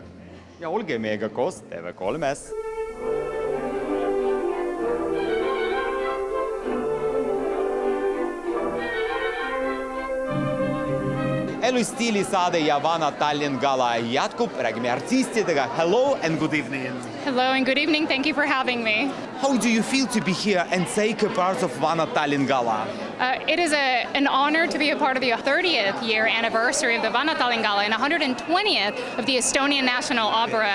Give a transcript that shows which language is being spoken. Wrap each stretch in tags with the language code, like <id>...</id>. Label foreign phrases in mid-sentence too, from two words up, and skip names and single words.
<et>Ja olge meiega koos TV3-s. Elustiili saade ja Vana-Tallinn Gala jätkub, räägime artistidega.</et> <en>Hello and good evening. Hello and good evening. Thank you for having me. How do you feel to be here and take a part of Vana-Tallinn Gala? It is an honor to be a part of the 30th year anniversary of the Vana-Tallinn Gala and 120th of the Estonian National Opera.</en>